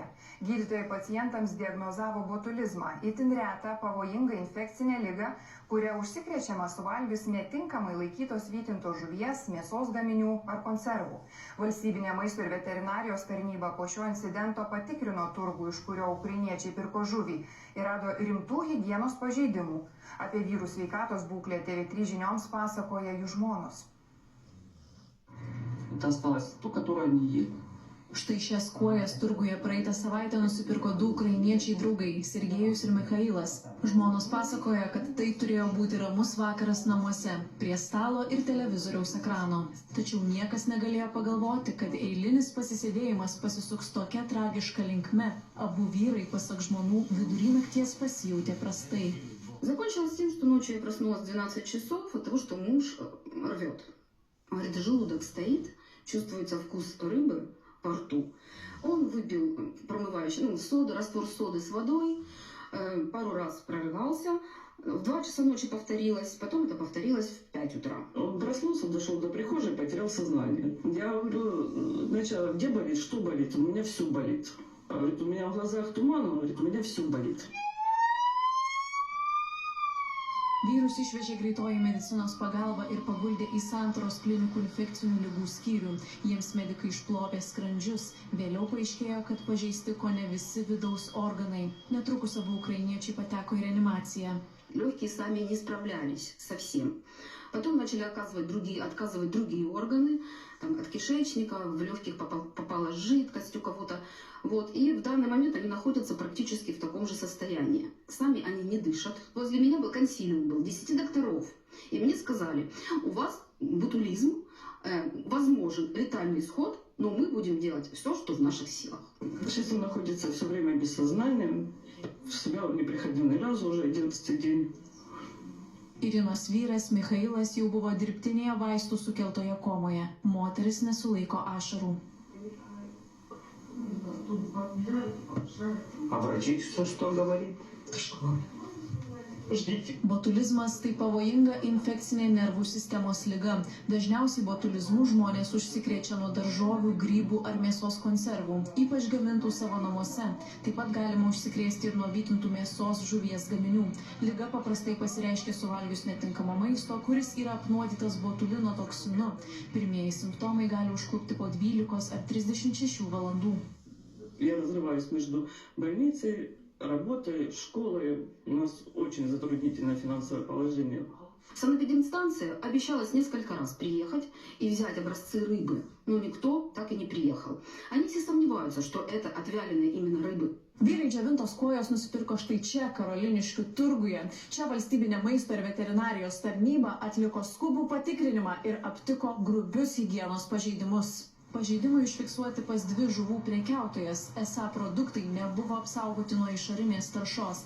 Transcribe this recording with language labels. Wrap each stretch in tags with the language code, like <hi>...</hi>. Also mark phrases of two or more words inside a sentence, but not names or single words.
<lt>Gydytojai pacientams diagnozavo botulizmą, itin retą, pavojingą infekcinę ligą, kuria užsikrečiama suvalgius netinkamai laikytos vytintos žuvies, mėsos gaminių ar konservų. Valstybinė maisto ir veterinarijos tarnyba po šio incidento patikrino turgų, iš kurio ukrainiečiai pirko žuvį, ir rado rimtų higienos pažeidimų. Apie vyrų sveikatos būklę TV3 žinioms pasakoja jų žmonos.</lt> <ru>Это осталось то, которое они ели.</ru> <lt>Štai šias kojas turguje praeitą savaitę nusipirko du ukrainiečiai draugai, Sergejus ir Michailas. Žmonos pasakoja, kad tai turėjo būti ramus vakaras namuose, prie stalo ir televizoriaus ekrano. Tačiau niekas negalėjo pagalvoti, kad eilinis pasisėdėjimas pasisuks tokia tragiška linkme. Abu vyrai, pasak žmonų, vidury nakties pasijautė prastai.</lt> <ru>Закончилось тем, что ночью я проснулась в 12 часов от того, что муж рвет. Говорит, желудок стоит, чувствуется вкус рыбы по рту. Он выпил промывающий, соду, раствор соды с водой, пару раз прорывался. В 2 часа ночи повторилось, потом это повторилось в 5 утра. Он проснулся, дошел до прихожей, потерял сознание. Я говорю, сначала, где болит, что болит? У меня все болит. Говорит, у меня в глазах туман, он говорит, у меня все болит.</ru> <lt>Vyrus išvežė greitoji medicinos pagalba ir paguldė į Santaros klinikų infekcinių ligų skyrių. Jiems medikai išplovė skrandžius. Vėliau paaiškėjo, kad pažeisti kone visi vidaus organai. Netrukus abu ukrainiečiai pateko į reanimaciją.</lt> <ru>Легкие сами не справлялись совсем. Потом начали отказывать другие органы, там, от кишечника, в легких попала жидкость у кого-то. Вот. И в данный момент они находятся практически в таком же состоянии. Сами они не дышат. Возле меня был консилиум, 10 докторов. И мне сказали, у вас ботулизм, возможен летальный исход, но мы будем делать все, что в наших силах. Сейчас он находится все время без сознания. В себя он не приходил ни разу, уже 11-й день.</ru> <lt>Irinos vyras Michailas jau buvo dirbtinėje vaistų sukeltoje komoje. Moteris nesulaiko ašarų.</lt> <ru>А врачи что говорит?</ru> <lt>Botulizmas tai pavojinga infekcinė nervų sistemos liga. Dažniausiai botulizmu žmonės užsikrečia nuo daržovių, grybų ar mėsos konservų, ypač gamintų savo namuose. Taip pat galima užsikrėsti ir nuo vytintų mėsos, žuvies gaminių. Liga paprastai pasireiškia suvalgius netinkamą maisto, kuris yra apnuodytas botulino toksinu. Pirmieji simptomai gali užklupti po 12 ar 36 valandų.</lt> <ru>Я разрываюсь между больницей, работой, школой. У нас очень затруднительное финансовое положение. Санэпидемстанция обещалась несколько раз приехать и взять образцы рыбы, но никто так и не приехал. Они все сомневаются, что это отвяленные именно рыбы.</ru> <lt>Vyrai džiovintos kojos nusipirko štai čia, Karoliniškių turguje. Čia valstybinė maisto ir veterinarijos tarnyba atliko skubų patikrinimą ir aptiko grubius higienos pažeidimus. Pažeidimai užfiksuoti pas 2 žuvų prekiautojas. Esą produktai nebuvo apsaugoti nuo išorinės taršos.</lt>